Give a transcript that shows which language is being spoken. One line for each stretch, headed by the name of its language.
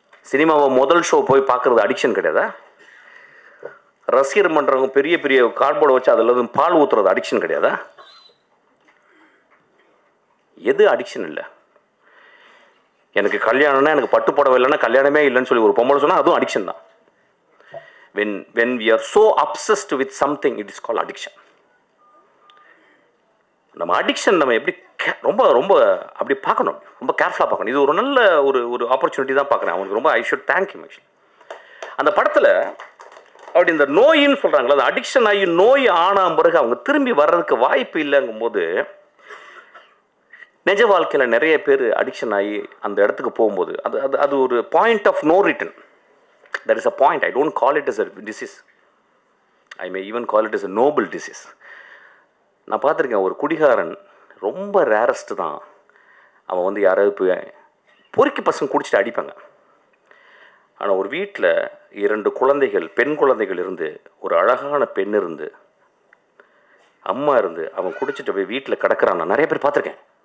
Tamil: சினிமாவை முதல் ஷோ போய் பார்க்குறது அடிக்ஷன் கிடையாதா? ரசிகர் பண்ணுறவங்க பெரிய பெரிய கார்ட்போர்டை வச்சு அதில் பால் ஊற்றுறது அடிக்ஷன் கிடையாதா? எது அடிக்ஷன் இல்லை? எனக்கு கல்யாணம்னா, எனக்கு பட்டு புடவை இல்லைன்னா கல்யாணமே இல்லைன்னு சொல்லி ஒரு பொம்பளை சொன்னால் அதுவும் அடிக்ஷன் தான்.
English: when we are so obsessed with something, it is called addiction.
Tamil: நம்ம அடிக்ஷன் நம்ம எப்படி ரொம்ப ரொம்ப அப்படி பார்க்கணும், ரொம்ப கேர்ஃபுல்லாக பார்க்கணும். இது ஒரு நல்ல ஒரு ஆப்பர்ச்சுனிட்டி தான் பார்க்குறேன். அவனுக்கு ரொம்ப
English: I should thank you.
Tamil: Actually அந்த படத்தில் அப்படி இந்த நோயின்னு சொல்கிறாங்களா, அது அடிக்ஷன் ஆகி நோய் ஆன பிறகு அவங்க திரும்பி வர்றதுக்கு வாய்ப்பு இல்லைங்கும்போது, நிஜ வாழ்க்கையில் நிறைய பேர் அடிக்ஷன் ஆகி அந்த இடத்துக்கு போகும்போது அது ஒரு
English: Point of no return. There is a point. I don't call it as a disease. I may even call it as a noble disease.
Tamil: நான் பார்த்துருக்கேன், ஒரு குடிகாரன் ரொம்ப ரேரஸ்ட்டு தான். அவன் வந்து யாராவது போய் பொறுக்கி பசங்க குடிச்சிட்டு அடிப்பாங்க. ஆனால் ஒரு வீட்டில் 2 குழந்தைகள், பெண் குழந்தைகள் இருந்து, ஒரு அழகான பெண் இருந்து, அம்மா இருந்து, அவன் குடிச்சிட்டு போய் வீட்டில் கிடக்கிறான். நான் நிறைய பேர் பார்த்துருக்கேன்.